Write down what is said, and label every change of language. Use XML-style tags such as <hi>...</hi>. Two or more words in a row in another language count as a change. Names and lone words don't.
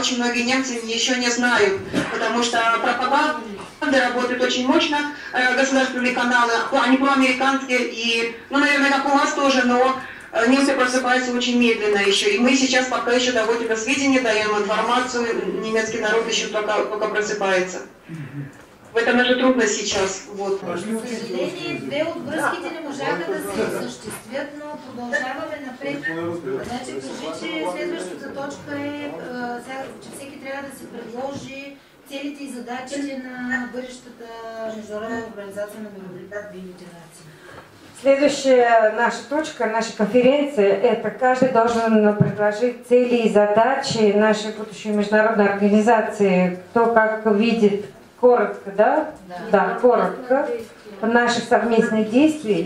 <ru>Очень многие немцы еще не знают, потому что пропаганда работают очень мощно, государственные каналы, они проамериканские, и, ну, наверное, как у вас тоже, но немцы просыпаются очень медленно еще. И мы сейчас пока еще доводим до сведения, даем информацию, немецкий народ еще только просыпается. В этом даже трудно сейчас. Вот.</ru> <bg>За съжаление, две от връзките не можаха да се осъществят, но продължаваме напред. Значи, кажи, че следващата точка е, че всеки трябва да се предложи целите и задачите на бъдещата международна организация на мирообразователните нации.</bg> <ru>Следующая наша точка, наша конференция, это каждый должен предложить цели и задачи нашей будущей международной организации, кто как видит коротко, да? Да, коротко, наших совместных действий.</ru>